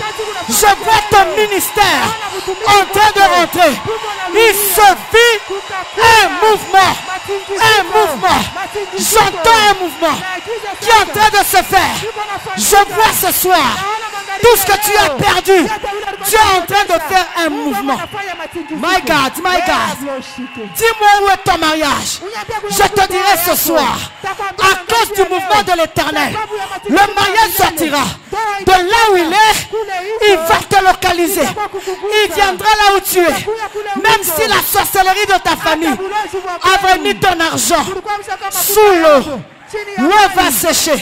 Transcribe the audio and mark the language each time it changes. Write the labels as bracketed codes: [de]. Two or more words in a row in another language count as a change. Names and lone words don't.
[fr] Je vois ton ministère en train de rentrer. Il se vit un mouvement. Un mouvement. J'entends un mouvement qui est en train de se faire. Je vois ce soir tout ce que tu as perdu. Tu es en train de faire un mouvement. [en] My God, my God. [fr] Dis-moi où est ton mariage. Je te dirai ce soir, à cause du mouvement de l'Éternel, le mariage sortira de là où il est. Il va te localiser. Il viendra là où tu es. Même si la sorcellerie de ta famille avait mis ton argent sous l'eau, l'eau va sécher.